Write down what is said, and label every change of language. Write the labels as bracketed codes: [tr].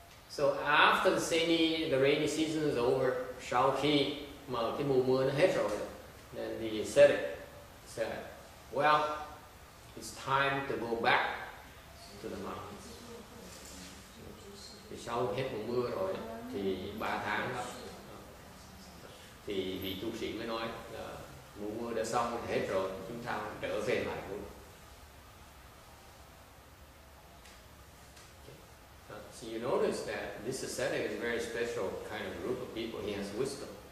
[en] So after the rainy season is over, [vi] sau khi mà cái mùa mưa nó hết rồi, [en] then the ascetic said, well, it's time to go back to the mountains. [vi] Thì sau hết mùa mưa rồi thì 3 tháng đó, thì vị tu sĩ mới nói là mùa mưa đã xong hết rồi, chúng ta trở về lại luôn. [en] So you notice that this ascetic is a very special kind of group of people. He has wisdom.